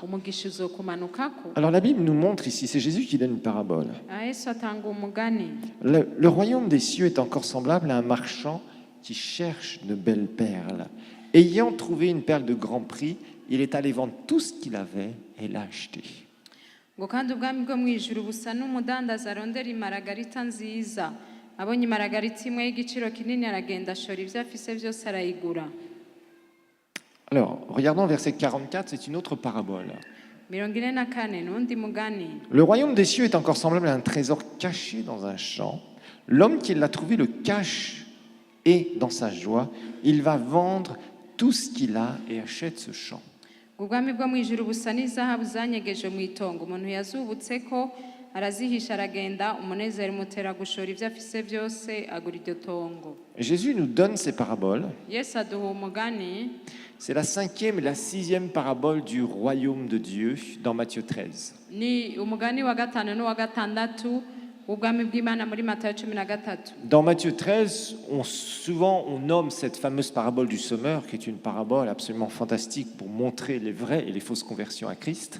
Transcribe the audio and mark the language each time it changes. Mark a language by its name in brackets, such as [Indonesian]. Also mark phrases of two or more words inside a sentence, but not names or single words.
[French] Alors la Bible nous montre ici, c'est Jésus qui donne une parabole. Le royaume des cieux est encore semblable à un marchand qui cherche de belles perles. Ayant trouvé une perle de grand prix, il est allé vendre tout ce qu'il avait et l'a acheté. [Rundi] Kandi ubwami bwo mu ijuru busa n'umudandaza arondera imaragarita nziza. Abonye imaragarita imwe y'igiciro kinini aragenda ashora ibyo afise byose arayigura. [French] Alors, regardons verset 44, c'est une autre parabole. Le royaume des cieux est encore semblable à un trésor caché dans un champ. L'homme qui l'a trouvé le cache et dans sa joie, il va vendre tout ce qu'il a et achète ce champ. [Rundi] Ubwami bwo mu ijuru busa n'izahabu zanyegeje mu itongo. Umuntu yazubutse ko arazihisha aragenda umunezero umutera gushora ibyo afise byose agura iryo tongo. [French] Jésus nous donne ces paraboles. [Rundi] Yesu aduha umugani. [French] C'est la 5e et la 6e parabole du royaume de Dieu dans Matthieu 13. Dans Matthieu 13, souvent on nomme cette fameuse parabole du semeur, qui est une parabole absolument fantastique pour montrer les vraies et les fausses conversions à Christ.